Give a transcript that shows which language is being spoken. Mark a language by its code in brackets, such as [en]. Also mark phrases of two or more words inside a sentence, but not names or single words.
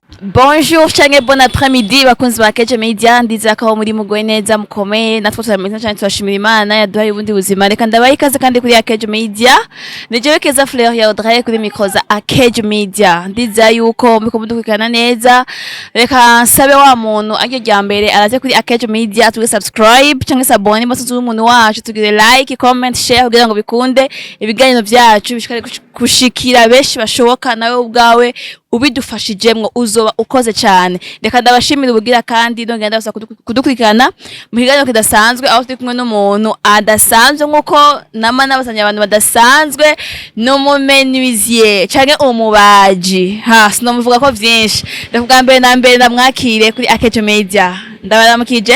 [rn] Bonjour canke [fr] bon après-midi [rn] bakunzi ba Keje Media ndizera ko muri mugoye neza mukomeye natwe turameze cyane turashimira Imana yaduhaye ubundi buzima reka ndabaye ikaze kandi kuri Keje Media nijewe Keza Fleur ya Audrey kuri micro za Keje Media ndizera yuko muriko mudukurikirana neza reka nsabe wa muntu aryo rya mbere araze kuri Keje Media tuge subscribe canke s'abone bose umuntu wacu tugire [en] like comment share [rn] kugira ngo bikunde ibiganiro vyacu bishikare kushikira benshi bashoboka nawe ubwawe ubidufashijemwo uzoba ukoze cyane reka ndabashimira ubugira kandi ndongera ndabasa kudukurikirana mu kiganiro kidasanzwe aho turi kumwe n'umuntu adasanzwe nkuko nama nabasanya abantu badasanzwe no mumenuisier canke umubaji sinomuvuga ko vyinshi ndavuga mbere na mbere ndamwakire kuri Keje Media ndabaramukije